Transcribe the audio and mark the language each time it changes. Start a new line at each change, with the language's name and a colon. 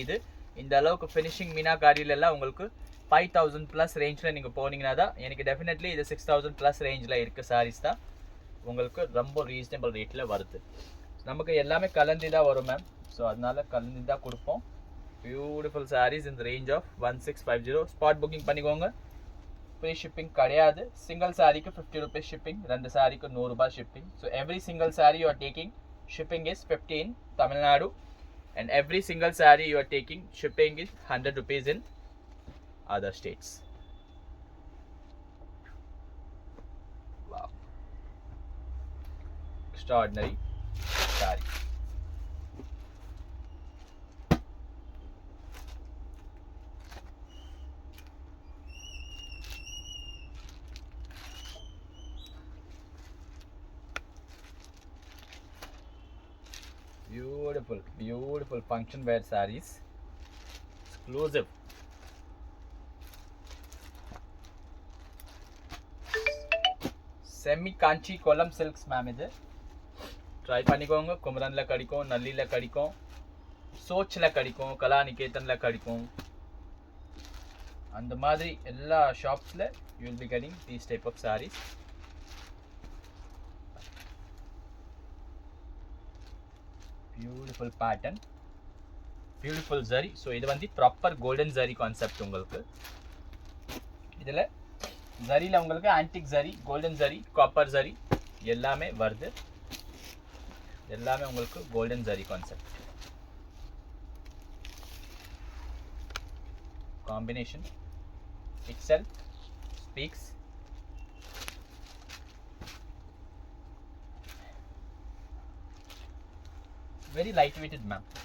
Tamil: இது இந்த அளவுக்கு ஃபினிஷிங் மீனாக்காரிலெல்லாம் உங்களுக்கு 5000 ப்ளஸ் ரேஞ்சில் நீங்கள் போனீங்கன்னா தான் எனக்கு டெஃபினெட்லி இது 6000 ப்ளஸ் ரேஞ்சில் இருக்க சாரீஸ் தான் உங்களுக்கு ரொம்ப ரீசனபிள் ரேட்டில் வருது. நமக்கு எல்லாமே கலந்து தான் வரும் மேம். ஸோ அதனால கலந்து தான் கொடுப்போம். பியூட்டிஃபுல் சாரீஸ் இந்த ரேஞ்ச் ஆஃப் 1650. ஸ்பாட் புக்கிங் பண்ணிக்கோங்க. ஃப்ரீ ஷிப்பிங் கிடையாது. சிங்கிள் சாரிக்கு 50 rupees ஷிப்பிங், 2 சாரிக்கு 100 ரூபாய் shipping.
English: So every single sari you are taking shipping is 50 in Tamil Nadu, and every single saree you are taking shipping is 100 rupees in other states. Wow, extraordinary saree. Beautiful, beautiful function wear sarees. Exclusive. Semi kanchi kolam silks ma'am.
Tamil: இது try பண்ணிக்கோங்க. குமரன்ல கிடைக்கும், நல்லில கிடைக்கும், சோச்ல கிடைக்கும், கலாநிகேதன்ல கிடைக்கும். அந்த மாதிரி எல்லா ஷாப்ஸ்ல
English: you will be getting these type of sarees. Beautiful pattern, beautiful zari. So இது வந்து proper golden zari concept.
Tamil: உங்களுக்கு இதில் ஜரியில் உங்களுக்கு antique zari, golden zari, copper zari எல்லாமே வருது. எல்லாமே உங்களுக்கு golden zari concept.
English: Combination itself speaks. Very light weighted ma'am.